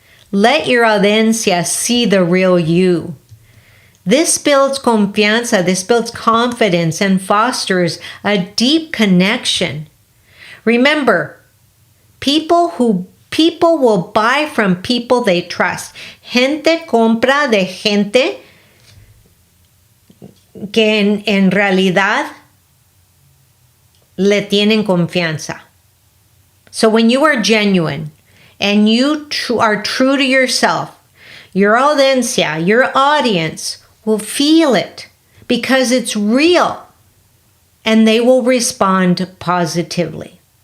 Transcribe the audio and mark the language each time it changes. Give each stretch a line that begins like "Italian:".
English: Let your audiencia see the real you. This builds confianza, this builds confidence and fosters a deep connection. Remember, people will buy from people they trust.
Spanish: Gente compra de gente que en realidad le tienen confianza.
English: So when you are genuine and you are true to yourself, your audiencia, your audience will feel it because it's real and they will respond positively.